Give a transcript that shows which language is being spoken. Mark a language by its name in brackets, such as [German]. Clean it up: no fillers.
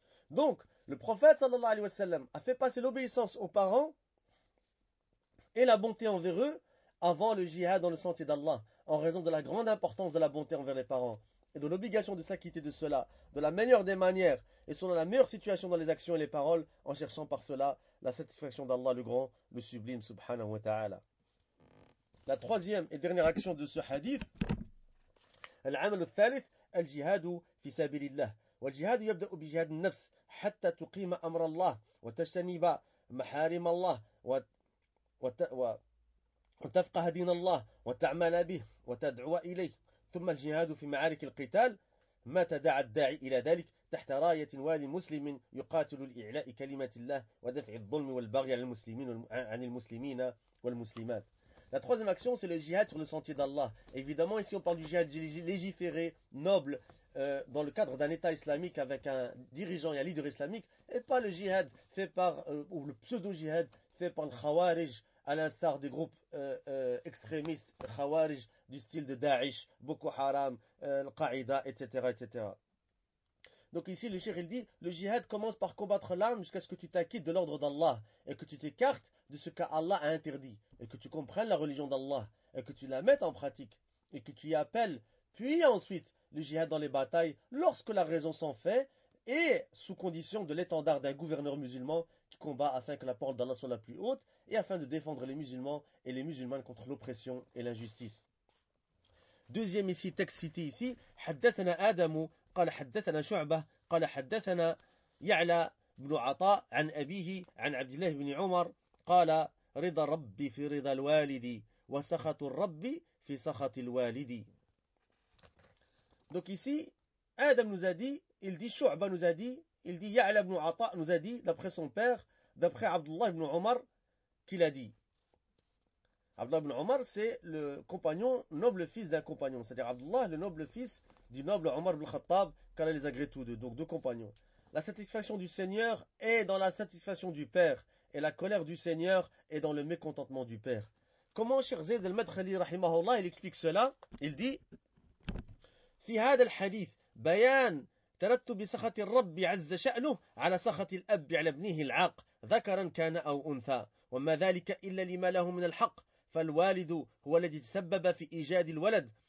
[French] Donc, le prophète sallallahu alayhi wassalam a fait passer l'obéissance aux parents et la bonté envers eux avant le jihad dans le sentier d'Allah, en raison de la grande importance de la bonté envers les parents et de l'obligation de s'acquitter de cela de la meilleure des manières et selon la meilleure situation dans les actions et les paroles, en cherchant par cela la satisfaction d'Allah le Grand, le Sublime, subhanahu wa ta'ala. La troisième et dernière action de ce hadith, [Arabic] al-amal al-thalith, al-jihadu fi sabilillah. Wal-jihadu yabda'u bi-jihad al-nafs, hatta tuqima amra Allah, wa tajtaniba maharim Allah, wa وتفقه دين الله وتعمل به وتدعو إليه ثم الجهاد في معارك القتال متى دعا الداعي إلى ذلك تحت راية والي مسلم يقاتل لإعلاء كلمة الله ودفع الظلم والبغي عن المسلمين والمسلمات. [French] La troisième action, c'est le jihad sur le sentier d'Allah. Évidemment, ici on parle du jihad légiféré, noble, dans le cadre d'un État islamique avec un dirigeant et un leader islamique, et pas le jihad fait par ou le pseudo-jihad fait par le Khawarij, à l'instar des groupes extrémistes, Khawarij, du style de Daesh, Boko Haram, Al-Qaïda, etc., etc. Donc ici, le cheikh, il dit, le jihad commence par combattre l'âme jusqu'à ce que tu t'acquittes de l'ordre d'Allah et que tu t'écartes de ce qu'Allah a interdit et que tu comprennes la religion d'Allah et que tu la mettes en pratique et que tu y appelles. Puis ensuite, le jihad dans les batailles, lorsque la raison s'en fait et sous condition de l'étendard d'un gouverneur musulman qui combat afin que la parole d'Allah soit la plus haute et afin de défendre les musulmans et les musulmanes contre l'oppression et l'injustice. Deuxième ici, texte cité ici, [Arabic] « Haddathana Adamu, قال حدثنا شعبة, قال حدثنا يعلى بن عطاء عن أبيه, عن عبد الله بن عمر, قال رضا ربي في رضا الوالدي, وسخط الربي في سخط الوالدي. » [French] Donc ici, Adam nous a dit, il dit شعبة nous a dit, il dit يعلى بن عطاء nous a dit, d'après son père, d'après عبد الله بن عمر, qu'il a dit. Abdullah ibn Omar, c'est le compagnon, noble fils d'un compagnon. C'est-à-dire Abdullah, le noble fils du noble Omar ibn Khattab, qu'Allah les agrée tous deux. Donc deux compagnons. La satisfaction du Seigneur est dans la satisfaction du Père. Et la colère du Seigneur est dans le mécontentement du Père. Comment Cheikh Zayd al-Madkhali, rahimahullah, il explique cela. Il dit [Arabic] « Fi hada al-hadith, bayan, tarattubi sakhati rabbi azza sha'nuh, ala sakhati l'abbi ala bnihi l'aq, dhakaran kana aw untha. » وما ذلك إلا لما له من الحق فالوالد هو الذي تسبب في إيجاد الولد